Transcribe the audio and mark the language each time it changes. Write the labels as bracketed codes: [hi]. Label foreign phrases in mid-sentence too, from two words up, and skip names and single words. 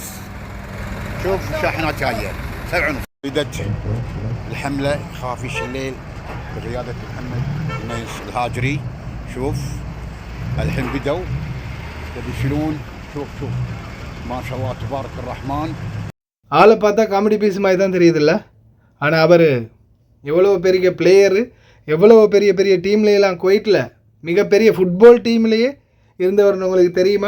[ar] شوف الشاحنات جاية 7:30. بدت الحملة خافيش الليل بقيادة محمد الهاجري. شوف الحين بدوا يشيلون. شوف ما شاء الله تبارك الرحمن. [ta] ஆளை பார்த்தா [en] comedy piece [ta] மாதிரி தான் தெரியுதுல்ல, ஆனால் அவர் எவ்வளோ பெரிய பிளேயரு, எவ்வளோ பெரிய பெரிய டீம்லையெல்லாம் குவைட்டில் மிகப்பெரிய [en] football team [ta] இருந்தவர்னு உங்களுக்கு தெரியுமா?